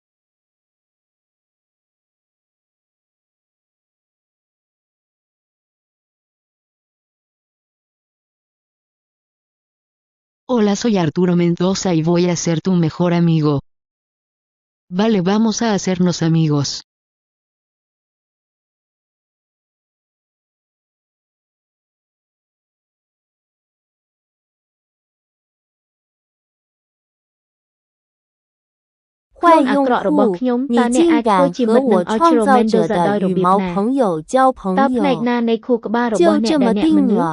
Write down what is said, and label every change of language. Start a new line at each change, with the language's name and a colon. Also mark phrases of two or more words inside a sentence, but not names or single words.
Spanish: Hola, soy Arturo Mendoza y voy a ser tu mejor amigo. Vale, vamos a hacernos amigos.
Chinese: 坏用户，你竟敢和我创造者的羽毛朋友交朋友，就这么定了。